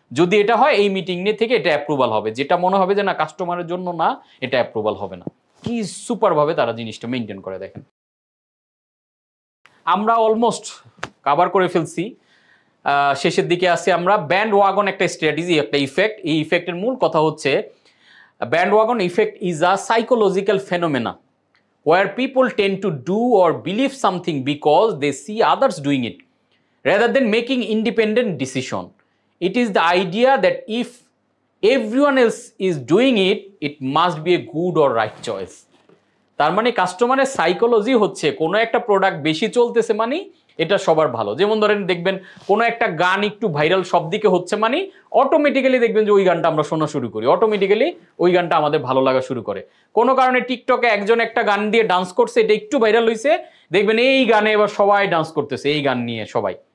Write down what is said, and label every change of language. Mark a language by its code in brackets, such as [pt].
[bn] যদি এটা হয় এই মিটিং নিয়ে থেকে এটা অ্যাপ্রুভাল হবে, যেটা মনে হবে যে না কাস্টমারের জন্য না, এটা অ্যাপ্রুভাল হবে না। কি সুপারভাবে তারা জিনিসটা মেনটেন করে দেখেন। আমরা অলমোস্ট কভার করে ফেলছি, শেষের দিকে আসছি আমরা। ব্যান্ড ওয়াগন একটা স্ট্র্যাটেজি, একটা ইফেক্ট। এই ইফেক্টের মূল কথা হচ্ছে [en] Bandwagon effect is a psychological phenomena where people tend to do or believe something because they see others doing it rather than making independent decision. It is the idea that if everyone else is doing it, it must be a good or right choice. [bn] তার মানে কাস্টমারের psychology হচ্ছে কোনো একটা product বেশি চলতেছে মানে এটা সবার ভালো। যেমন ধরেন দেখবেন কোনো একটা গান একটু ভাইরাল সব দিকে হচ্ছে মানে অটোমেটিক্যালি দেখবেন যে ওই গানটা আমরা শোনা শুরু করি, অটোমেটিক্যালি ওই গানটা আমাদের ভালো লাগা শুরু করে। কোনো কারণে টিকটকে একজন একটা গান দিয়ে ডান্স করছে, এটা একটু ভাইরাল হয়েছে, দেখবেন এই গানে এবার সবাই ডান্স করতেছে, এই গান নিয়ে সবাই।